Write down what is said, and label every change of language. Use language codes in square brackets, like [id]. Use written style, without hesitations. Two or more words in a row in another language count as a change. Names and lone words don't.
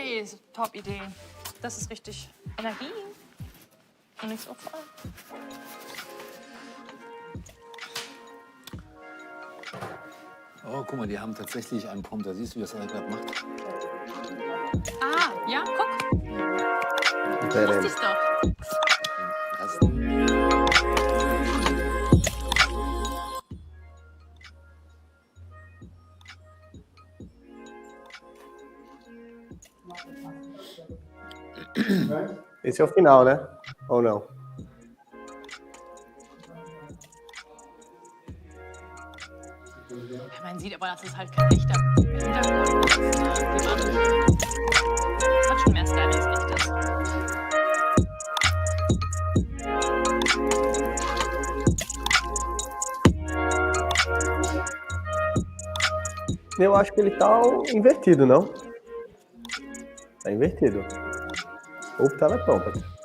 [de] Banane ist Top-Idee. Das ist richtig Energie. Und nicht so voll. Oh, guck mal, die haben tatsächlich einen Prompt. Da siehst du, wie das gerade macht. Ah, ja, guck. Wusste ich doch. [pt] Esse é o final, né? Ou não? [de] Ja, man sieht aber, das ist halt kein echter Hintergrund. Das ist hat schon mehr Style als echtes. [pt] Eu acho que ele tá invertido, não? Tá invertido. Ou teleprompter.